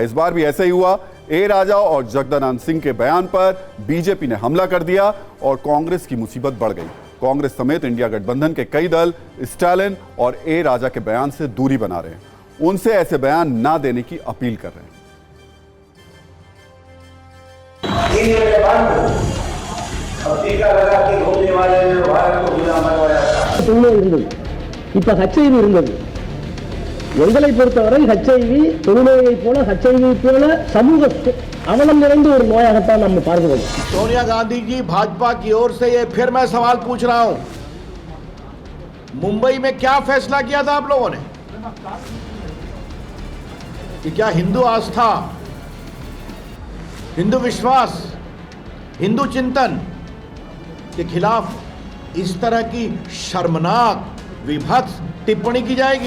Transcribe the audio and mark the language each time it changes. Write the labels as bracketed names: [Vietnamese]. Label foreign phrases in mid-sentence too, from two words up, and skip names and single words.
[Hindi] इस बार भी ऐसा ही हुआ। ए राजा और जगदानंद सिंह के बयान पर बीजेपी ने हमला कर दिया और कांग्रेस की मुसीबत बढ़ गई। कांग्रेस समेत इंडिया गठबंधन के कई दल स्टालिन और ए राजा के बयान से दूरी बना रहे हैं, उनसे ऐसे बयान ना देने की अपील कर रहे हैं। [Tamil] இப்ப HIV இருந்தது. எங்களை பொறுத்தவரை HIV தொழுநோயை போல HIV போல சமூக அவலம் நிறைந்த ஒரு நோயாகத்தான் நம்ம பார்க்கிறோம். [Hindi] सोनिया गांधी जी, भाजपा की ओर से ये फिर मैं सवाल पूछ रहा हूं, मुंबई में क्या फैसला किया था आप लोगों ने कि क्या हिंदू आस्था, हिंदू विश्वास, हिंदू चिंतन के खिलाफ इस तरह की शर्मनाक विभत्स टिप्पणी की जाएगी?